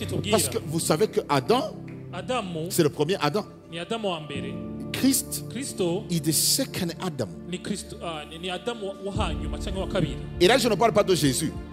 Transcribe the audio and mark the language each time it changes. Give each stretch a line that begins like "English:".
French: Parce que vous savez que Adam, c'est le premier Adam.
English: Christ is the second Adam.
French: Et là, je ne parle pas de Jésus.